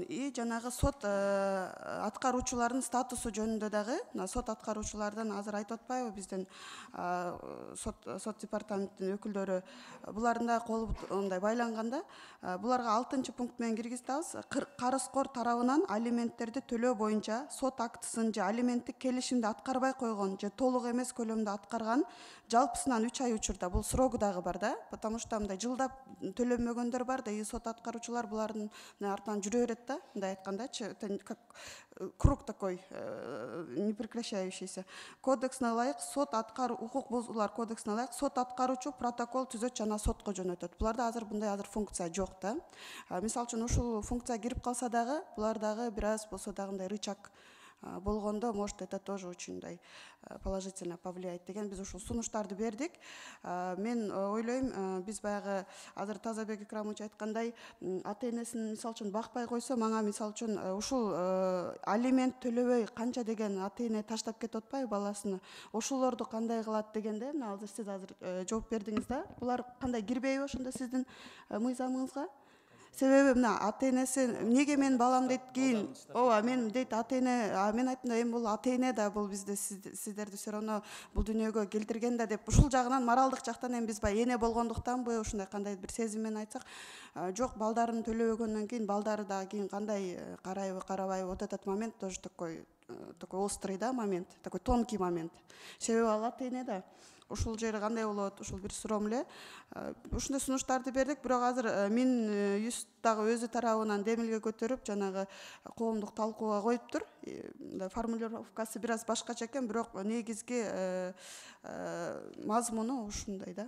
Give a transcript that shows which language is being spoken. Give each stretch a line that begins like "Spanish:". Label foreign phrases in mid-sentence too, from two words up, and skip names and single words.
Kyrgyz: И жанагы сот аткаруучулардын статусу жөнүндө дагы, сот аткаруучулардан азыр айтып атпайбы биздин сот департаменттин өкүлдөрү, булардын да колу мындай байланганда, буларга 6-пункт менен киргизебиз. Карызкор тарабынан алименттерди төлөө боюнча сот актысын же алименттик келишимди аткарбай койгон же толук эмес көлөмдө аткарган жалпысынан 3 ай учурда, бул срогу дагы бар да,
Russian: потому что
Kyrgyz: мындай жылдап төлөмөгөндөр бар да, и сот аткаруучулар булардын артынан жүрө берет да, мындай айткандачы,
Russian: это как круг такой не прекращающийся.
Kyrgyz: Кодексине ылайык сот укук бузуулар кодексине ылайык сот аткаруучу протокол түзөт жана сотко жөнөтөт. Буларда азыр мындай функция жок да. Мисалы үчүн ушул функция кирип калса дагы, булар дагы бир аз болсо дагы мындай рычаг болгондо,
Russian: может, это тоже очень положительно повлияет
Kyrgyz: деген биз ушул сунуштарды бердик. Мен ойлойм, биз баягы азыр Тазабек Икрамович айткандай, ата-энесин мисалы үчүн бакпай койсо, мага мисалы үчүн ушул алимент төлөбөй канча деген ата-эне таштап кетип атпайбы баласын. Ошолорду кандай кылат дегенде, мына азыр сиз жооп бердиңиз да. Булар кандай кирбейби ошондо сиздин мыйзамыңызга? Себеби мына ата-энеси эмнеге мен балам дейт кийин, ооба мен дейт ата-эне, мен айттым да, эми бул ата-эне да, бул бизди сиздерди
Russian: все равно
Kyrgyz: бул дүйнөгө келтирген да деп, ушул жагынан моралдык жактан эми биз баягы эне болгондуктанбы, ушундай кандай бир сезим менен айтсак, жок, балдарын төлөбөгөндөн кийин балдары да кийин кандай карайбы, карабайбы,
Russian: вот этот момент тоже такой острый да момент, такой тонкий момент.
Kyrgyz: Себеби ал ата-эне да. Ушул жери кандай болот, ушул бир суроом эле. Ушундай сунуштарды бердик, бирок азыр Минюст дагы өзү тарабынан демилге көтөрүп, жанагы коомдук талкууга коюптур. Формулировкасы бир аз башкача экен, бирок негизги мазмуну ушундай да.